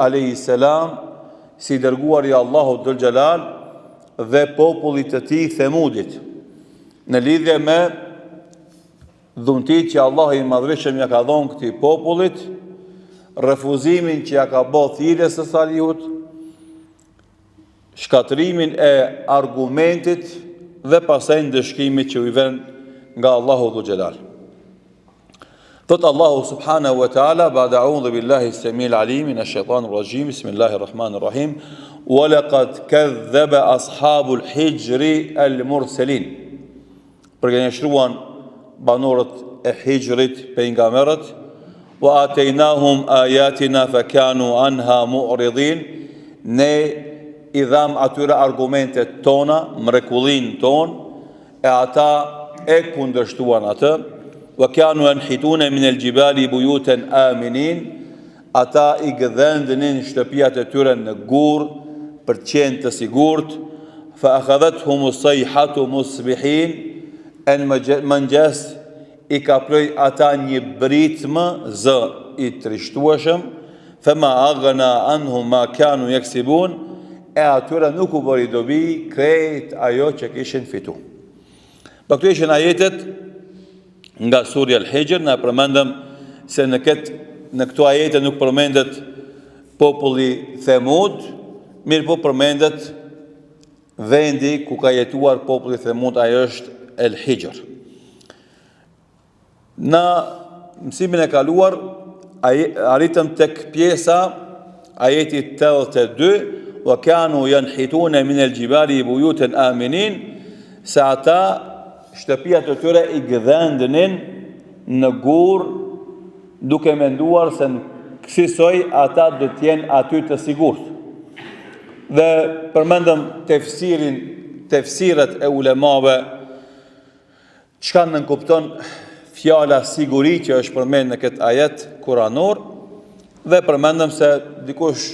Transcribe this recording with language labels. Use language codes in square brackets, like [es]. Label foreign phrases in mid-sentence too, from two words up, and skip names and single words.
[ar] عليه السلام, [sq] si dërguar i Allahut [ar] ذو الجلال, [sq] dhe popullit të tij Thamudit, në lidhje me dhuntit që Allah i madhreshëm ja ka dhënë këtij popullit, refuzimin që ja ka bërë thirrjes së Salihut, shkatrimin e argumentit dhe pastaj ndëshkimit që i vjen nga Allahu [ar] ذو الجلال. [sq] Thot Allahu [ar] سبحانه وتعالى بعد أعوذ بالله السميع العليم من الشيطان الرجيم بسم الله الرحمن الرحيم ولقد كذب أصحاب الحجر المرسلين. [sq] Përgjigjëruan banorët e Hijrit, pejgamberët, [ar] وآتيناهم آياتنا فكانوا عنها معرضين. [sq] Ne i dham atyre argumentet tona, mrekullin ton, e ata e kundërshtuan atë. [ar] وكانوا ينحتون من الجبال بيوتا آمنين. [sq] Ata i gëdhendnin shtëpiat e tyre në gur për të qenë të sigurt. [ar] فأخذتهم الصيحة مصبحين. [sq] Në mëngjes i ka ploj ata një britmë zë i trishtueshëm. [ar] فما أغنى عنهم ما كانوا يكسبون. [sq] E atyre nuk u bëri dobi krejt ajo që kishin fitu. Këto ishin ajetet nga surja Al-Hijr. Na përmendëm se në këto ajete nuk përmendet populli Thamud, mirë po përmendet vendi ku ka jetuar populli Thamud, ajo është Al-Hijr. Në mësimin e kaluar arritëm tek pjesa ajeti 82, [ar] وكانوا ينحتون من الجبال بيوتا آمنين, [sq] se ata shtëpiat e tyre i gëdhendnin në gur, duke menduar se në kësaj ata do të jenë aty të sigurt. Dhe përmendëm tefsirat e ulemave, çka nënkupton fjala siguri që është përmendur në këtë ajet kuranor, dhe përmendëm se dikush